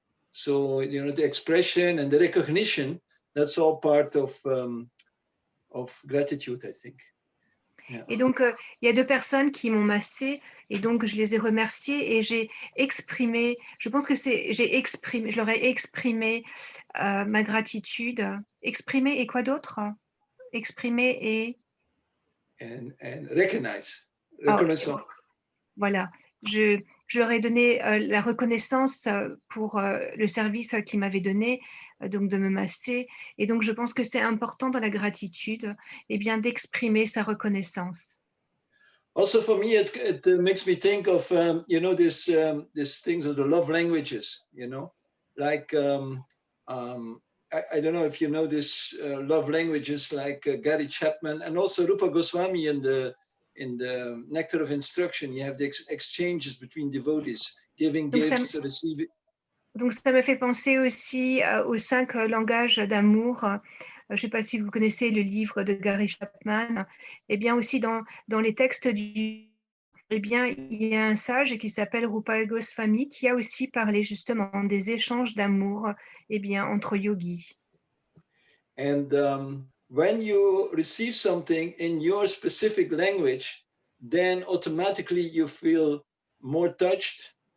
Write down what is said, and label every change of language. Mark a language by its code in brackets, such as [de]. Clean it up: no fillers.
[en] So, you know, the expression and the recognition, that's all part of gratitude, I think. Yeah. [fr] Et donc, il y a deux personnes qui m'ont massé, et donc je les ai remerciées et j'ai exprimé, je pense que je leur ai exprimé ma gratitude. Exprimer et quoi d'autre? Exprimer et... [en] And recognize. Reconnaissance. [fr] Voilà. Je leur ai donné la reconnaissance pour le service qu'ils m'avaient donné, donc de me masser. Et donc, je pense que c'est important dans la gratitude, bien d'exprimer sa reconnaissance. [en] Also, for me, it makes me think of you know, this things of the love languages. You know, like I don't know if you know this love languages, like Gary Chapman and also Rupa Goswami in the Nectar of Instruction. You have the exchanges between devotees, giving gifts, receiving. [fr] Donc, ça me fait penser aussi aux 5 langages d'amour. Je ne sais pas si vous connaissez le livre de Gary Chapman. Eh bien, aussi dans les textes il y a un sage qui s'appelle Rupa Goswami qui a aussi parlé justement des échanges d'amour entre yogis. [en] And when you receive something in your specific language, then automatically you feel more touched.